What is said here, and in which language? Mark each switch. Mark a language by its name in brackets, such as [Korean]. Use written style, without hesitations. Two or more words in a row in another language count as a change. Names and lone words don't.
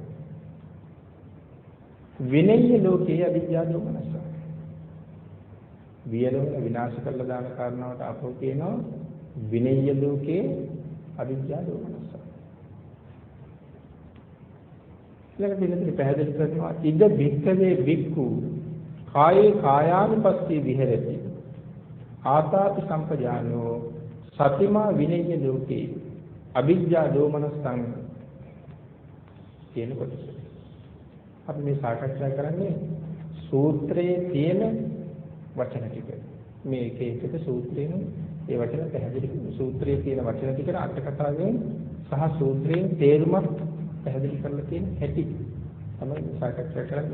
[Sinhala] විනය්‍ය ලෝකයේ අවිද්‍යාව දෝමනස. වියලවල විනාශ කරලා දාන කාරණාවට අපෝ කියනවා විනය්‍ය ලෝකයේ අවිද්‍යාව දෝමනස. ඊළඟ පිළිතුර පැහැදිලි කරනවා [Pali] ඉද භික්ඛවේ භික්ඛු කායේ කායානුපස්සී විහෙරති ආතාපි සම්පජානෝ සතිමා විනය්‍ය ලෝකේ අවිද්‍යා දෝමනස්සං [Sinhala] කියන කොටස. අපි මේ සාකච්ඡා කරන්නේ සූත්‍රයේ තියෙන වචන ටික. මේ එක එක සූත්‍රයෙන් ඒ වචන පැහැදිලි සූත්‍රයේ තියෙන වචන ටිකට අර්ථ කතාවෙන් සහ සූත්‍රයෙන් තේරුමක් පැහැදිලි කරලා තියෙන හැටි තමයි සාකච්ඡා කරන්නේ.